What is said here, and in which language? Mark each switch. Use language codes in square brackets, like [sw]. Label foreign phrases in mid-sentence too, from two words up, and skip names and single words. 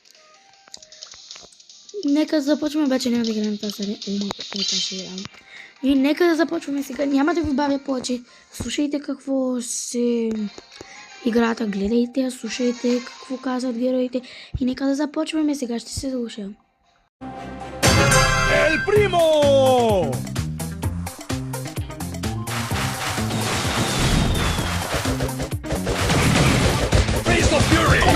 [bg] Нека да започваме, обаче няма да играем тази серия. Ще играем. И нека да започваме сега. Няма да ви бавя повече. Слушайте какво се играта, гледайте, слушайте какво казват героите. И нека да започваме сега. Ще се слуша. [es] El primo! [en] Face of Fury!